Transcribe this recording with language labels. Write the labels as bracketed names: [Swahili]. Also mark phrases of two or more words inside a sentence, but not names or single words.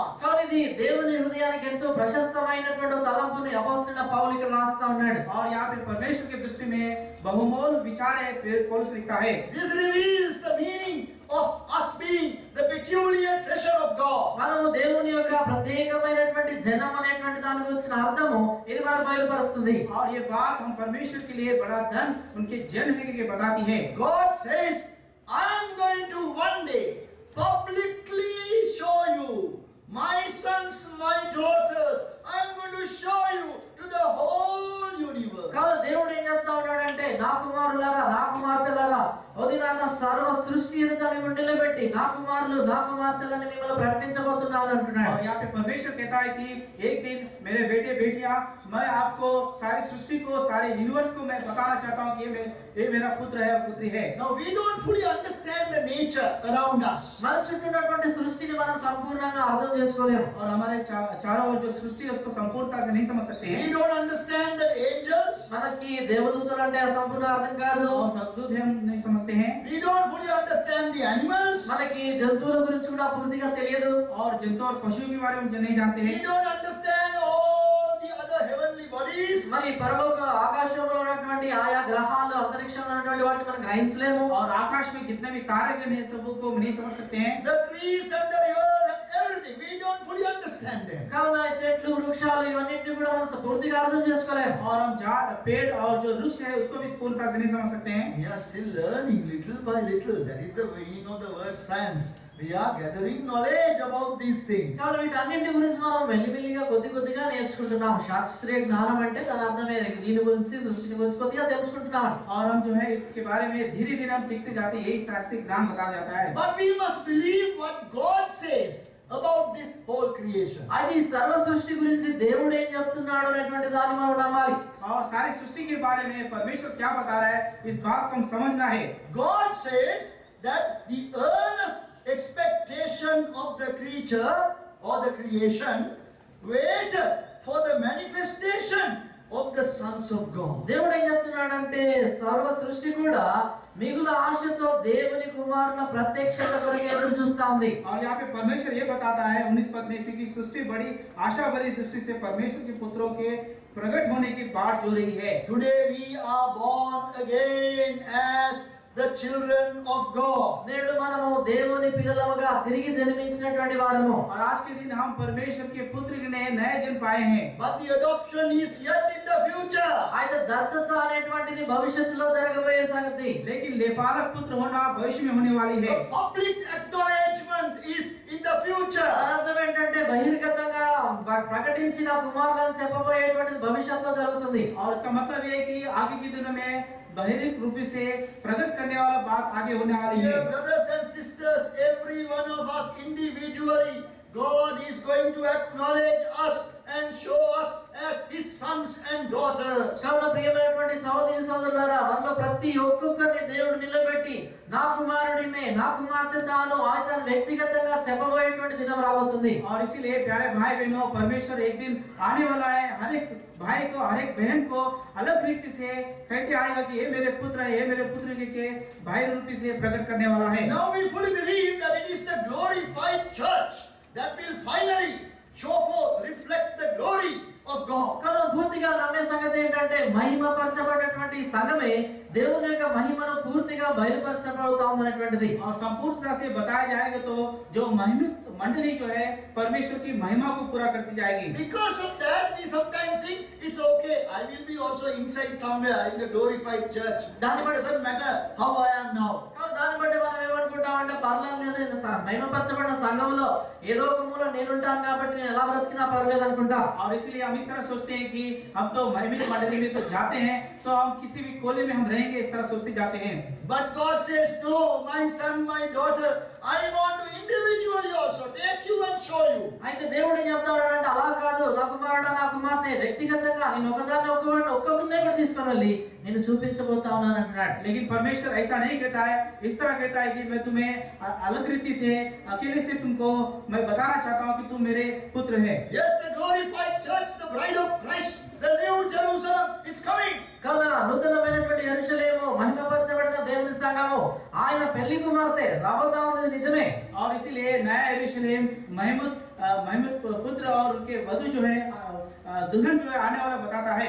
[Telugu] కాబట్టి ఇది దేవుని హృదయానికి ఎంతో ప్రశస్తమైనటువంటి ఒక తలంపుని అపోస్తలుడైన పౌలు ఇక్కడ రాస్తా ఉన్నాడు. [Hindi] और यहाँ पे परमेश्वर की दृष्टि में बहुमोल विचार है पौलुस लिखता है। [English] This reveals the meaning of us being the peculiar treasure of God. [Telugu] మనము దేవుని యొక్క ప్రత్యేకమైనటువంటి జనం అనేటువంటి దాని గురించిన అర్థము ఇది మనకు బయలుపరుస్తుంది. [Hindi] और ये बात हम परमेश्वर के लिए बड़ा धन उनके जन है के बताती है। [English] God says, I am going to one day publicly show you, my sons, my daughters, I am going to show you to the whole universe. [Telugu] కాబట్టి దేవుడు ఏం చెప్తా ఉన్నాడంటే, నా కుమారులారా, నా కుమార్తెలారా, వదినాన్న సర్వ సృష్టి ఎదుట మిమ్మల్ని నిలబెట్టి నా కుమారులు నా కుమార్తెలని మిమ్మల్ని ప్రకటించబోతున్నాను అంటున్నాడు. [Hindi] और यहाँ पे परमेश्वर कहता है कि एक दिन मेरे बेटे बेटियां, मैं आपको सारी सृष्टि को, सारे यूनिवर्स को मैं बताना चाहता हूँ कि ये मेरा पुत्र है और पुत्री है। [English] Now we don't fully understand the nature around us. [Telugu] మన చుట్టూ ఉన్నటువంటి సృష్టిని మనం సంపూర్ణంగా అర్థం చేసుకోలేము. [Hindi] और हमारे चारों ओर जो सृष्टि है उसको संपूर्णता से नहीं समझ सकते हैं। [English] We don't understand the angels. [Telugu] మనకి దేవదూతలు అంటే సంపూర్ణ అర్థం కాదు. [Hindi] और सद्दूत हम नहीं समझते हैं। [English] We don't fully understand the animals. [Telugu] మనకి జంతువుల గురించి కూడా పూర్తిగా తెలియదు. [Hindi] और जंतु और पशु के बारे में नहीं जानते [English] We [Hindi] हैं। [English] don't understand all the other heavenly bodies. [Telugu] మరి పరలోక ఆకాశంలో ఉన్నటువంటి ఆయా గ్రహాలు అంతరిక్షంలో ఉన్నటువంటి వాటిని మనం గ్రహించలేము. [Hindi] और आकाश में जितने भी तारागण हैं सबको नहीं समझ सकते हैं। [English] The trees and the rivers and everything. We don't fully understand them. [Telugu] కావున ఈ చెట్లు వృక్షాలు ఇవన్నిటిని కూడా మనం పూర్తిగా అర్థం చేసుకోలేము. [Hindi] और हम पेड़ और जो वृक्ष है उसको भी पूर्णता से नहीं समझ सकते हैं। [English] We are still learning little by little. That is the meaning of the word science. We are gathering knowledge about these things. [Telugu] కాబట్టి వీటన్నింటి గురించి మనం మెల్లిమెల్లిగా కొద్దిగా నేర్చుకుంటున్నాం. శాస్త్రీయ జ్ఞానం అంటే దాని అర్థం ఏది? దీని గురించి సృష్టిని గురించి కొద్దిగా తెలుసుకుంటున్నాం. [Hindi] और हम जो है इसके बारे में धीरे-धीरे हम सीखते जाते हैं। यही शास्त्रीय ज्ञान बताया जाता है। [English] But we must believe what God says about this whole creation. [Telugu] అది సర్వ సృష్టి గురించి దేవుడు ఏం చెప్తున్నాడు అనేటువంటి దాన్ని మనం నమ్మాలి. [Hindi] और सारी सृष्టి के बारे में परमेश्वर क्या बता रहा है इस बात को हम समझना है। [English] God says that the earnest expectation of the creature or the creation wait for the manifestation of the sons of God. [Telugu] దేవుడు ఏం చెప్తున్నాడంటే సర్వ సృష్టి కూడా మిగుల ఆశతో దేవుని కుమారుల ప్రత్యక్షత కొరకు ఎదురు చూస్తా ఉంది. [Hindi] और यहाँ पे परमेश्वर ये बताता है 19 पद में, क्योंकि सृष्टि बड़ी आशा भरी दृष्टि से परमेश्वर के पुत्रों के प्रकट होने की बाट जो रही है। [English] Today we are born again as the children of God. [Telugu] నేడు మనము దేవుని పిల్లలముగా తిరిగి జన్మించినటువంటి వారము. [Hindi] और आज के दिन हम परमेश्वर के पुत्र ने नए जन्म पाए हैं। [English] But the adoption is yet in the future. [Telugu] అయితే దత్తత అనేటువంటిది భవిష్యత్తులో జరగబోయే సంగతి. [Hindi] लेकिन लेपालक पुत्र होना भविष्य में होने वाली है। [English] The public acknowledgement is in the future. [Telugu] దాని అర్థం ఏంటంటే బహిర్గతంగా ప్రకటించిన కుమారులను చెప్పబోయేటువంటిది భవిష్యత్తులో జరుగుతుంది. [Hindi] और इसका मतलब ये है कि आगे के दिनों में बहिर्मुख रूप से प्रकट करने वाला बात आगे होने वाली है। [English] Dear brothers and sisters, every one of us individually, God is going to acknowledge us and show us as His sons and daughters. [Telugu] కావున ప్రియమైనటువంటి సహోదరి సహోదరులారా, మనలో ప్రతి ఒక్కొక్కరిని దేవుడు నిలబెట్టి నా కుమారుడినే నా కుమార్తె తాను ఆయన వ్యక్తిగతంగా చెప్పబోయేటువంటి దినం రాబోతుంది. [Hindi] और इसीलिए प्यारे भाई बहनों, परमेश्वर एक दिन आने वाला है। हर एक भाई को, हर एक बहन को अलग रीति से कहते आएगा कि ये मेरे पुत्र है, ये मेरे पुत्र के भाई रूप से प्रकट करने वाला है। [English] Now we fully believe that it is the glorified church that will finally show forth, reflect the glory of God. [Telugu] కావున పూర్తిగా నమ్మే సంగతి ఏంటంటే మహిమపరచబడినటువంటి సంఘమే దేవుని యొక్క మహిమను పూర్తిగా బయలుపరచబడుతా ఉందనేటువంటిది. [Hindi] और संपूर्ण तरह से बताया जाएगा तो जो महिमित मंडली जो है परमेश्वर की महिमा को पूरा करती जाएगी। [English] Because of that, we sometimes think it's okay. I will be also inside somewhere in the glorified church. It doesn't matter how I am now. [Telugu] కావున దాన్ని బట్టి మనం ఏమనుకుంటామంటే పర్లేదు మహిమపరచబడిన సంఘంలో ఏదో ఒక మూల నేనుంటాను కాబట్టి నేను ఎలా బ్రతికినా పర్లేదు అనుకుంటా. [Hindi] और इसलिए हम इस तरह सोचते हैं कि हम तो महिमित मंडली में तो जाते हैं, तो हम किसी भी कोने में हम रहेंगे, इस तरह सोचते जाते हैं। [English] But God says, no, my son, my daughter, I want to individually also take you and show you. [Telugu] అయితే దేవుడు ఏం చెప్తాడంటే అలా కాదు, నా కుమారుడు నా కుమార్తె వ్యక్తిగతంగా నేను ఒకదాన్ని ఒక్కొక్కరినే కూడా తీసుకొని వెళ్ళి నేను చూపించబోతా ఉన్నాను అంటున్నాడు. [Hindi] लेकिन परमेश्वर ऐसा नहीं कहता है, इस तरह कहता है कि मैं तुम्हें अलग रीति से अकेले से तुमको मैं बताना चाहता हूँ कि तुम मेरे पुत्र है। [English] Yes, the glorified church, the bride of Christ, the new Jerusalem, it's coming. [Telugu] కావున నూతనమైనటువంటి యెరూషలేము మహిమపరచబడిన దేవుని సంఘము ఆయన పెళ్లి కుమార్తె రాబోతా ఉంది నిజమే। [Hindi] और इसीलिए नया यरूशलेम महिमत पुत्र और उनके वधु जो है दुल्हन जो है आने वाला बताता है।